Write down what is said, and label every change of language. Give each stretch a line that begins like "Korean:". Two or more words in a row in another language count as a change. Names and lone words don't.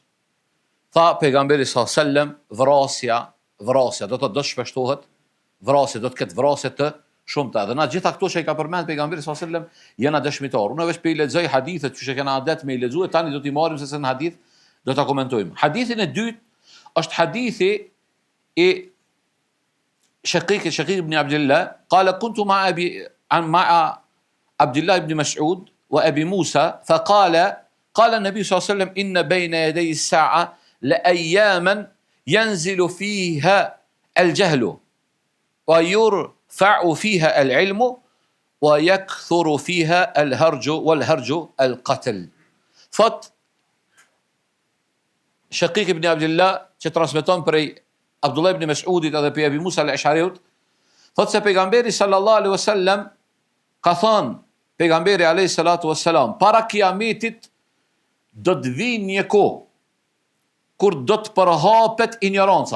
Albanian: Tha pejgamberi
Arabic: صلى الله عليه وسلم,
Albanian: vrasja, do të shpeshtohet vrasja, do të ketë vrasje të shumta. Dhe na gjitha këto që i ka përmend pejgamberi
Arabic: صلى الله عليه وسلم
Albanian: janë dëshmitar. Unë veç pe i lexoj hadithet që kena adet me i lexuar, tani do t'i marrim se në hadith do ta komentojmë. Hadithin e dytë është hadithi i Shaqiq ibn Abdullah,
Arabic: قال كنت مع عبد الله بن مسعود وأبي موسى فقال النبي صلى الله عليه وسلم إن بين يدي الساعة لأياما ينزل فيها الجهل ويرفع فيها العلم ويكثر فيها الهرج والهرج القتل.
Albanian: Thot Shaqiq ibn Abdullah, që transmeton prej Abdullah ibn Mas'udit edhe për Abi Musa al-Ash'ariut, thot se pejgamberi
Arabic: صلى الله عليه وسلم
Albanian: ka thënë, pejgamberi
Arabic: عليه الصلاة والسلام,
Albanian: para kiametit do të vinë një kohë kur do të përhapet ignoranca.